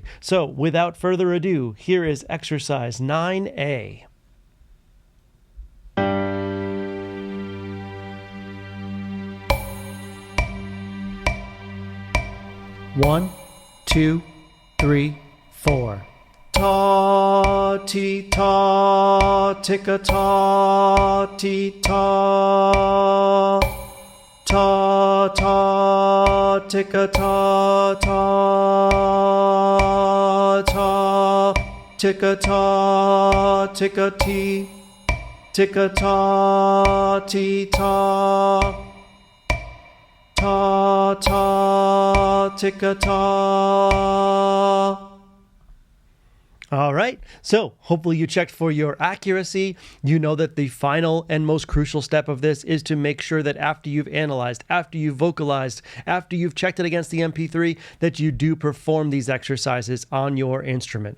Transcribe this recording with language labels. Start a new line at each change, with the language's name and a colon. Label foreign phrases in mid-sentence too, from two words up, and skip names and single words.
English: So without further ado, here is exercise 9A. One, two, three, 4. Ta, ti, ta, tika, ta, ti, ta. Ta, ta, tika, ta, ta, ta, tika, ta, tika, ti, tika, ta, ti, ta, ta, ta, tika, ta. All right, so hopefully you checked for your accuracy. You know that the final and most crucial step of this is to make sure that after you've analyzed, after you've vocalized, after you've checked it against the MP3, that you do perform these exercises on your instrument.